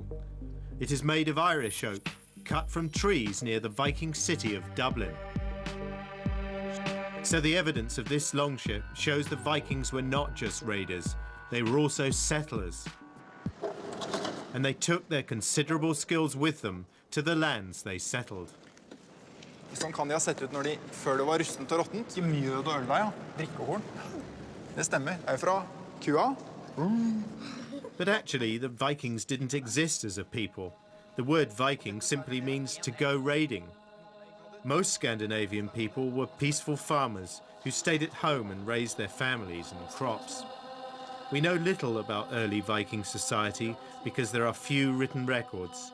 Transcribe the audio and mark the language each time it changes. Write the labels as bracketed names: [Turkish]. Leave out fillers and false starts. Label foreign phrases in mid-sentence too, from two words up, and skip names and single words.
[English] It is made of Irish oak, cut from trees near the Viking city of Dublin. So the evidence of this longship shows the Vikings were not just raiders, they were also settlers. And they took their considerable skills with them to the lands they settled. [Norwegian] Sånn kan de ha sett ut når de, før det var rustent og råttent. Ikke mjød og øl da, ja. Drikkehorn. Det stemmer. Det er fra kua. [English] But actually, the Vikings didn't exist as a people. The word Viking simply means to go raiding. Most Scandinavian people were peaceful farmers who stayed at home and raised their families and crops. We know little about early Viking society because there are few written records.